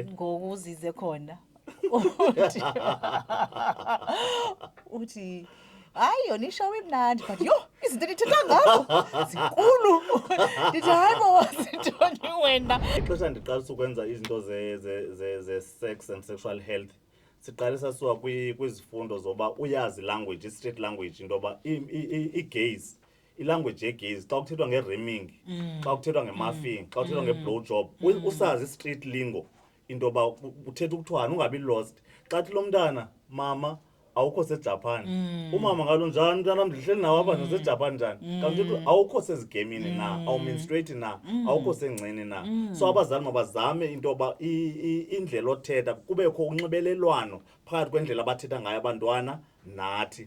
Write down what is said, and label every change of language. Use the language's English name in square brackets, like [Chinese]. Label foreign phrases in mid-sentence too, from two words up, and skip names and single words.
[Xhosa] Ngokuzize khona uthi hayi yona ishow imnandi but yho izinto endithetha ngabo zinkulu. Ndithi hayi bowazintoni wena. Ixesha ndiqalisa ukwenza izinto ze- [English] sex and sexual health [Xhosa] siqalisa suka kwizifundo zoba uyazi language, i- [English] street language, [Xhosa] into yoba i-gays, ilanguage ye-gays xa kuthethwa nge-rimming, xa kuthethwa nge-muffing, xa kuthethwa nge- [English] blow job, [Xhosa] usazi i- [English] street lingo [Xhosa] into yoba uthetha ukuthwani, ungabi lost. Xa thi lo mntana mama awukho seJapan, umama ngalo njani mntanam ndihleli nawe apha naseJapan njani, kanti awukho sezigemini na, awumenstruate na, awukho sengceni na. So abazali mabazame into yoba indlela othetha kubekho unxibelelwano phakathi kwendlela abathetha ngayo abantwana nathi.